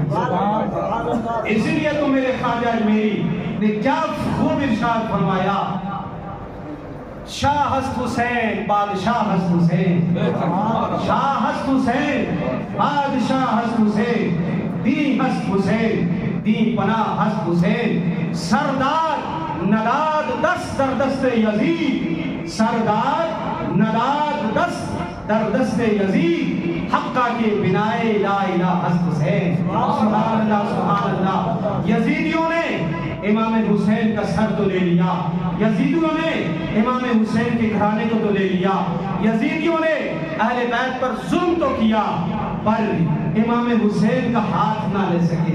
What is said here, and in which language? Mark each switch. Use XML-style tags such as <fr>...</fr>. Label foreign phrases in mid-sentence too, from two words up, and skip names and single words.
<ur>اس لیے تو میرے خواجہ اجمیری نے کیا خوب ارشاد فرمایا، شاہ</ur> <fa>ہست حسین بادشاہ ہست حسین، شاہ ہست حسین بادشاہ ہست حسین، دی ہست حسین دی پناہ ہست حسین، سردار نداد دست در دست یزید، سردار نداد دست در دست یزید، حقہ کے بنائے</fa> <ar>لا الہ</ar> <fa>ہست حسین۔</fa> <ar>سبحان اللہ سبحان اللہ۔</ar> <ur>یزیدیوں نے امام حسین کا سر تو لے لیا، یزیدیوں نے امام حسین کے گھرانے کو تو لے لیا، یزیدیوں نے اہل بیت پر ظلم تو کیا، پر امام حسین کا ہاتھ نہ لے سکے۔</ur>